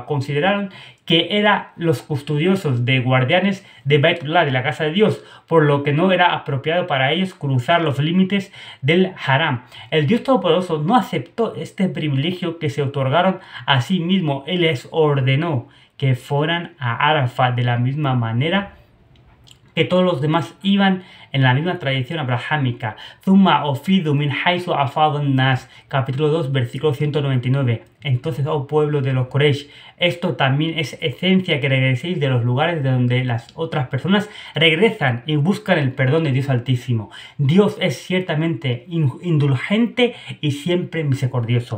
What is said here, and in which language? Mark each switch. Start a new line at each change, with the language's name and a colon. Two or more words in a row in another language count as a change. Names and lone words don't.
Spanish: Consideraron que eran los custodiosos de guardianes de Baitullah, de la casa de Dios, por lo que no era apropiado para ellos cruzar los límites del Haram. El Dios Todopoderoso no aceptó este privilegio que se otorgaron a sí mismo. Él les ordenó que fueran a Arafat de la misma manera que todos los demás iban en la misma tradición abrahámica.
Arabic: ثم أفيضوا من حيث أفاض الناس.
Spanish: Capítulo 2, versículo 199. Entonces, oh pueblo de los Quraysh, esto también es esencia que regreséis de los lugares de donde las otras personas regresan y buscan el perdón de Dios Altísimo. Dios es ciertamente indulgente y siempre misericordioso.